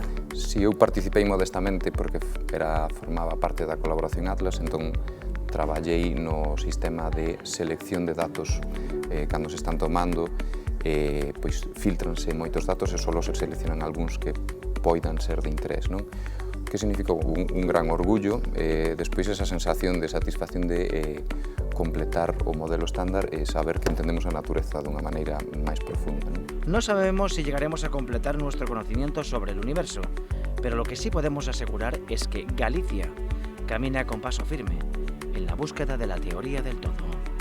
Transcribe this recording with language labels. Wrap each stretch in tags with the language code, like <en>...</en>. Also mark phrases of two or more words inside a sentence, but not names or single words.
<gl>Si, eu participei modestamente porque formaba parte da colaboración Atlas, entón traballei no sistema de selección de datos cando se están tomando, pois filtranse moitos datos e só se seleccionan algúns que poidan ser de interés, non? Que significa un gran orgullo, despois esa sensación de satisfacción de completar o modelo estándar e saber que entendemos a natureza dunha maneira máis profunda.</gl> <es>No sabemos si llegaremos a completar nuestro conocimiento sobre el universo, pero lo que sí podemos asegurar es que Galicia camina con paso firme en la búsqueda de la teoría del todo.</es>